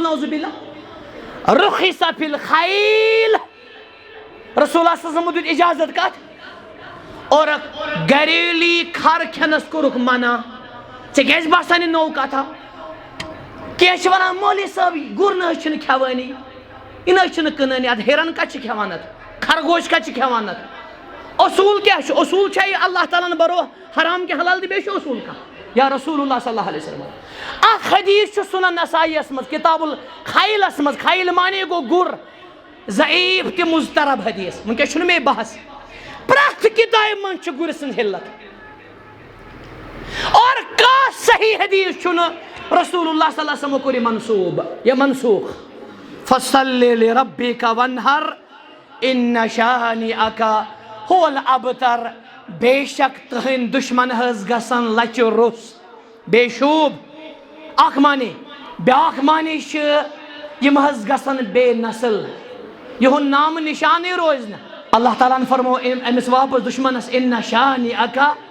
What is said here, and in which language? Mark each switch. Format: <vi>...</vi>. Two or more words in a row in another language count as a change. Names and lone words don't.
<ar>نعوذ باللہ رخص فی الخیل رسول اللہ صلی اللہ علیہ وسلم</ar> <ks>دیُت اجازت کتھ اور گریلی کھر کھٮ۪نس کوٚرُکھ منع ژےٚ کیازِ باسان یہِ نوٚو کتھا کینٛہہ چھِ ونان مولوی صٲب گُر نہ حظ چھُنہٕ کھٮ۪وٲنی یہِ نہ حظ چھُنہٕ کٕنٲنی ادٕ ہِرن کتہِ چھِ کھٮ۪وان اتھ خرگوش کتہِ چھِ کھٮ۪وان اتھ اصوٗل کیٛاہ چھُ اصوٗل چھا یہِ اللہ تعالیٰ ہن برو حرام کہِ حلال تہٕ بیٚیہِ چھُ اصوٗل کانٛہہ یا</ks> <ar>رسول اللہ صلی اللہ علیہ وسلم</ar> <ks>اکھ حدیث چھُ سُنن نسائیَس منٛز کتاب الخیلس منٛز خیل مانے گوٚو گُر ضعیف تہِ مضطرب حدیث وٕنکیٚس چھُنہٕ مے بحث پرٛٮ۪تھ کتابہِ منٛز چھِ گُرِ سٕنٛز حِلت اور کانٛہہ صحیح حدیث چھُنہٕ</ks> <ar>رسول اللہ صلی اللہ علیہ وسلم</ar> <ks>کوٚر یہِ منصوٗب یا منسوٗخ</ks> <ar>فصلی لربک ونہر ان شانئک هو الابتر</ar> <ks>بے شک تہنٛدۍ دشمن حظ گژھن لچہِ روٚس بے شوٗب اکھ معنی بیاکھ معنی چھِ یِم حظ گژھن بے نسل یِہُنٛد نامہٕ نشانٕے روزِ نہٕ اللہ تعالیٰ ہن فرمو أمِس واپس دشمنس</ks> <ar>ان شانئک</ar>